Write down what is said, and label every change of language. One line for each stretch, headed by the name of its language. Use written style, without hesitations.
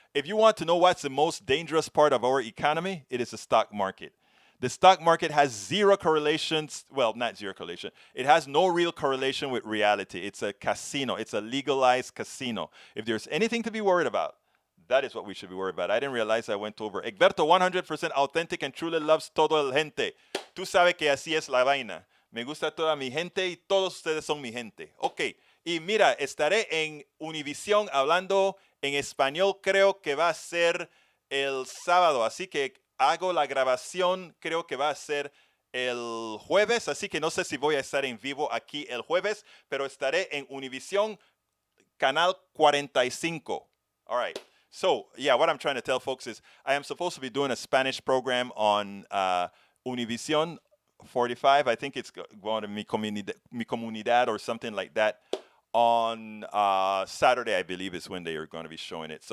English: If you want to know what's the most dangerous part of our economy, it is the stock market. The stock market has zero correlations. Well, not zero correlation. It has no real correlation with reality. It's a casino. It's a legalized casino. If there's anything to be worried about, that is what we should be worried about. I didn't realize I went over. Egberto, 100% authentic and truly loves
Spanish: todo el gente. Tú sabes que así es la vaina. Me gusta toda mi gente y todos ustedes son mi gente. Ok, y mira, estaré en Univisión hablando en español, creo que va a ser el sábado, así que hago la grabación, creo que va a ser el jueves, así que no sé si voy a estar en vivo aquí el jueves, pero estaré en Univisión, Canal 45.
English: All right. So, yeah, what I'm trying to tell folks is I am supposed to be doing a Spanish program on Univisión 45. I think it's going to Mi Comunidad or something like that on Saturday, I believe is when they are going to be showing it.